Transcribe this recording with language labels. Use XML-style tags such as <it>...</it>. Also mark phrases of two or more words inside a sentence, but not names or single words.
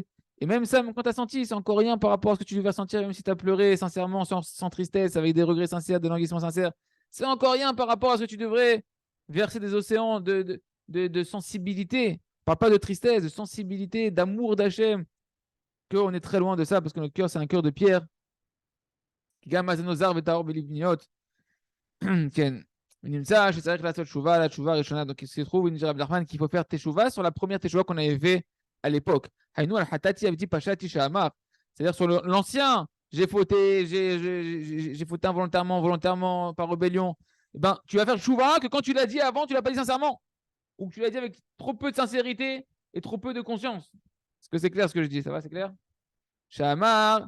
<fr>Et même ça, même quand tu as senti, c'est encore rien par rapport à ce que tu devais sentir, même si tu as pleuré sincèrement, sans tristesse, avec des regrets sincères, des languissements sincères. C'est encore rien par rapport à ce que tu devrais verser des océans de sensibilité. Je parle pas de tristesse, de sensibilité, d'amour d'Hachem. Qu'on est très loin de ça parce que notre cœur, c'est un cœur de pierre. Ken.</fr> <he>ונמצא שצריך לעשות תשובה לתשובה הראשונה.</he> <fr>Donc, il se trouve, il dit Rabbi Nachman, qu'il faut faire teshuva sur la première teshuva qu'on avait fait à l'époque.</fr> <he>היינו על חטאתי עויתי פשעתי שמר.</he> <fr>C'est-à-dire sur l'ancien, j'ai fauté, j'ai fauté involontairement, volontairement, par rébellion. Eh ben, tu vas faire teshuva que quand tu l'as dit avant, tu l'as pas dit sincèrement. Ou que tu l'as dit avec trop peu de sincérité et trop peu de conscience. Est-ce que c'est clair ce que je dis? Ça va, c'est clair?</fr>